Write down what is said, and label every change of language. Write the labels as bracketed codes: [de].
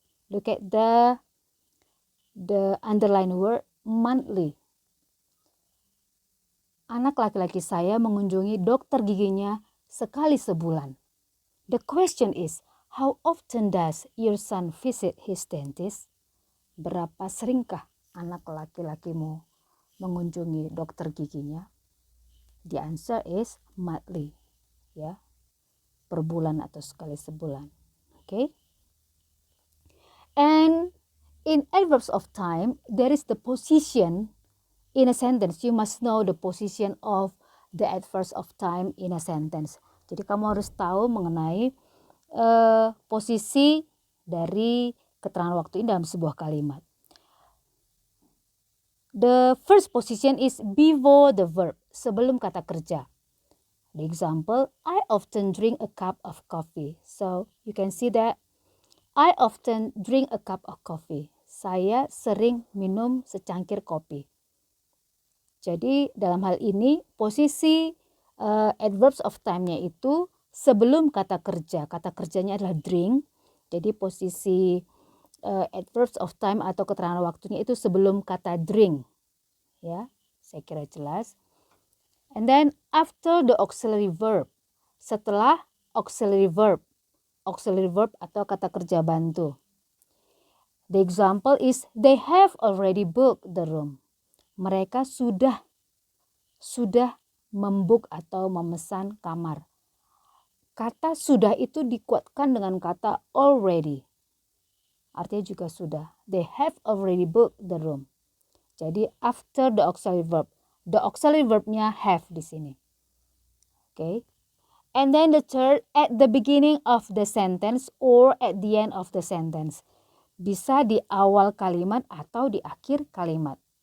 [en] Look at the underlined word monthly. [id] Anak laki-laki saya mengunjungi dokter giginya sekali sebulan. [en] The question is, how often does your son visit his dentist? [id] Berapa seringkah anak laki-lakimu mengunjungi dokter giginya? [en] The answer is monthly, [id] ya, per bulan atau sekali sebulan. Okay. [en] And in adverbs of time, there is the position in a sentence. You must know the position of the adverbs of time in a sentence. [id] Jadi kamu harus tahu mengenai posisi dari keterangan waktu ini dalam sebuah kalimat. [en] The first position is before the verb, [id] sebelum kata kerja. [en] The example, I often drink a cup of coffee. So you can see that I often drink a cup of coffee. [id] Saya sering minum secangkir kopi. Jadi dalam hal ini posisi adverbs of time-nya itu sebelum kata kerja. Kata kerjanya adalah drink. Jadi posisi adverbs of time atau keterangan waktunya itu sebelum kata drink. Ya, saya kira jelas. [en] And then after the auxiliary verb. [id] Setelah auxiliary verb atau kata kerja bantu. [en] The example is they have already booked the room. [id] Mereka sudah membook atau memesan kamar. Kata sudah itu dikuatkan dengan kata already. Artinya juga sudah. [en] They have already booked the room. [id] Jadi [en] after the auxiliary verb. The auxiliary verbnya have di sini. Okay. And then the third, at the beginning of the sentence or at the end of the sentence. [id] Bisa di awal kalimat atau di akhir kalimat.